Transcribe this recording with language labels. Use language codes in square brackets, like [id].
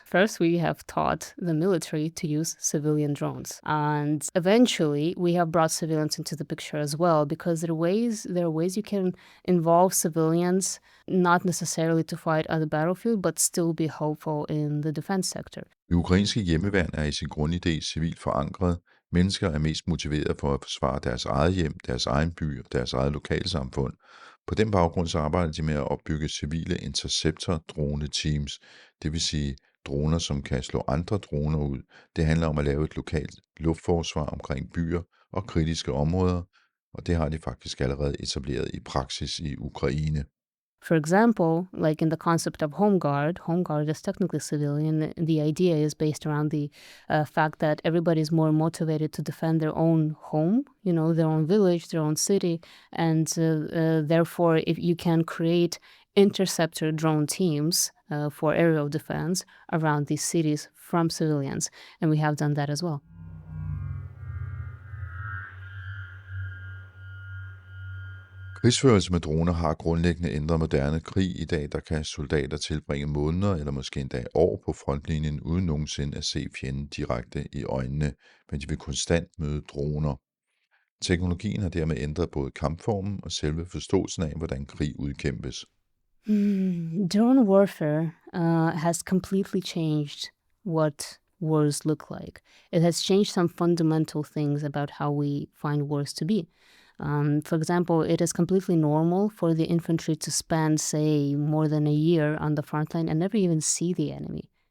[en] First, we have taught the military to use civilian drones. And eventually, we have brought civilians into the picture as well, because there are ways you can involve civilians, not necessarily to fight on the battlefield, but still be helpful in the defense sector. [da] Det ukrainske hjemmeværn er i sin grundidé civilt forankret. Mennesker er mest motiveret for at forsvare deres eget hjem, deres egen by og deres eget lokalsamfund. På den baggrund så arbejder de med at opbygge civile interceptor-drone-teams, det vil sige droner, som kan slå andre droner ud. Det handler om at lave et lokalt luftforsvar omkring byer og kritiske områder, og det har de faktisk allerede etableret i praksis i Ukraine. [en] For example, like in the concept of home guard is technically civilian. The idea is based around the fact that everybody is more motivated to defend their own home, their own village, their own city, and therefore, if you can create interceptor drone teams for aerial defense around these cities from civilians, and we have done that as well. [da] Krigsførelse med droner har grundlæggende ændret moderne krig. I dag der kan soldater tilbringe måneder eller måske endda år på frontlinjen uden nogensinde at se fjenden direkte i øjnene, men de vil konstant møde droner. Teknologien har dermed ændret både kampformen og selve forståelsen af, hvordan krig udkæmpes. [en] Drone warfare has completely changed what wars look like. It has changed some fundamental things about how we find wars to be. For example, it is completely normal for the infantry to spend, say, more than a year on the front line and never even see the enemy.